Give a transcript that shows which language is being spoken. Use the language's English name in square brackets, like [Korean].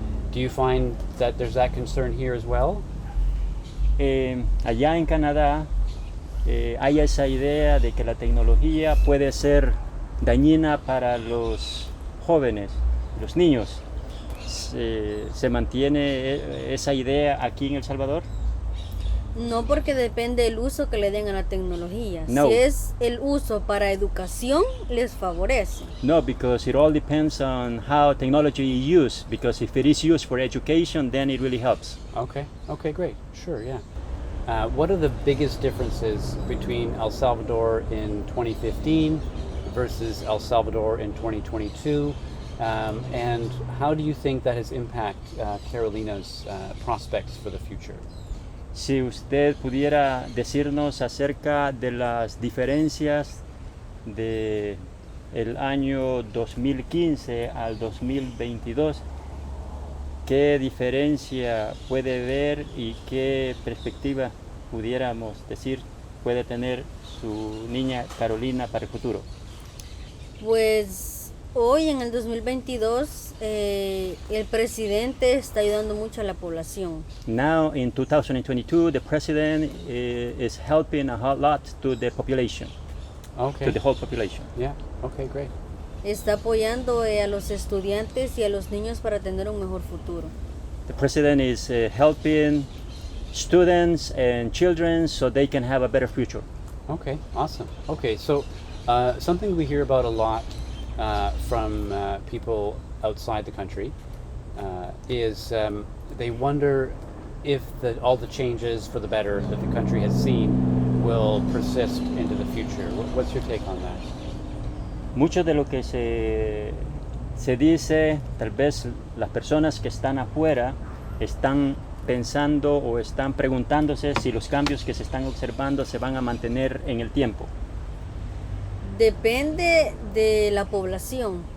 [English] Do you find that there's that concern here as well? [Spanish] Allá en Canadá hay esa idea de que la tecnología puede ser dañina para los jóvenes, los niños. ¿Se mantiene esa idea aquí en El Salvador? No, porque depende del uso que le den a la tecnología. No. Si es el uso para educación, les favorece. [English] No, because it all depends on how technology is used. Because if it is used for education, then it really helps. Okay, great. Sure, yeah. What are the biggest differences between El Salvador in 2015 versus El Salvador in 2022? And how do you think that has impacted Carolina's prospects for the future? [Spanish] Si usted pudiera decirnos acerca de las diferencias de el año 2015 al 2022, ¿qué diferencia puede ver y qué perspectiva pudiéramos decir puede tener su niña Carolina para el futuro? Pues hoy en el 2022 el presidente está ayudando mucho a la población. [English] Now in 2022, the president is helping a whole lot to the population, Okay. to the whole population. Yeah. Okay, great. [Spanish] Está apoyando a los estudiantes y a los niños para tener un mejor futuro. [English] The president is helping students and children so they can have a better future. Okay, awesome. Okay, so something we hear about a lot from people outside the country is they wonder if all the changes for the better that the country has seen will persist into the future. What's your take on that? [Spanish] Mucho de lo que se dice, tal vez las personas que están afuera están pensando o están preguntándose si los cambios que se están observando se van a mantener en el tiempo. Depende de la población,